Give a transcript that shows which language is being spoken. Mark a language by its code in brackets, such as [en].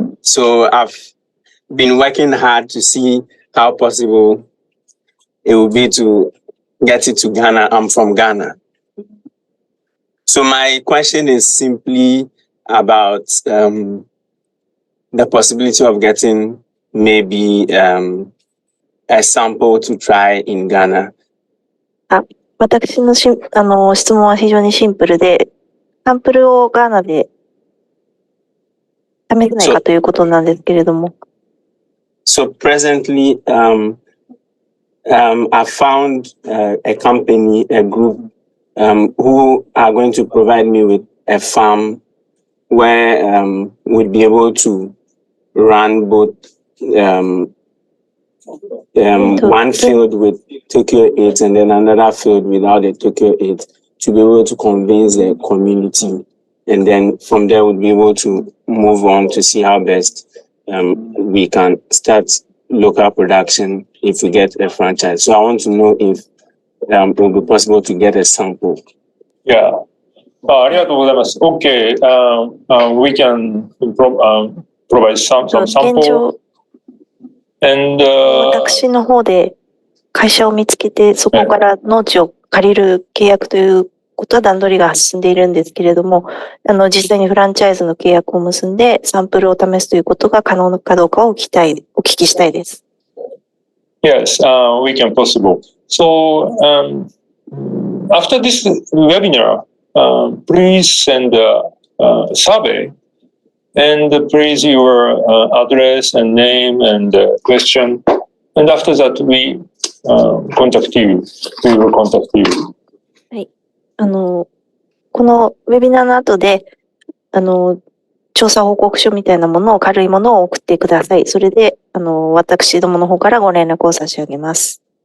[en] So I've been working hard to see how possible it will be to get it to Ghana. I'm from Ghana. So my question is simply about the possibility of getting maybe a sample to try in Ghana. [ja] 私の質問は非常にシンプルで、サンプルをガーナで試せないかということなんですけれども。 [en] So presently, I found a company, a group, who are going to provide me with a farm where we'll be able to run both one field with TOKYO8 and then another field without the TOKYO8 to be able to convince the community. And then from there, we'll be able to move on to see how best we can start local production if we get a franchise. So I want to know if it will be possible to get a sample. Yeah. [ja] ありがとうございます。 [en] Okay. We can provide some sample. And [ja] 私の方で会社を見つけて、そこから農地を借りる契約ということは段取りが進んでいるんですけれども、実際にフランチャイズの契約を結んでサンプルを試すということが可能かどうかをお聞きしたいです。 [en] Yes, we can possible. So after this webinar, please send a survey and please your address and name and question. And after that, we contact you. We will contact you. [ja] はい。このウェビナーの後で、調査報告書みたいなものを、軽いものを送ってください。それで、私どもの方からご連絡を差し上げます。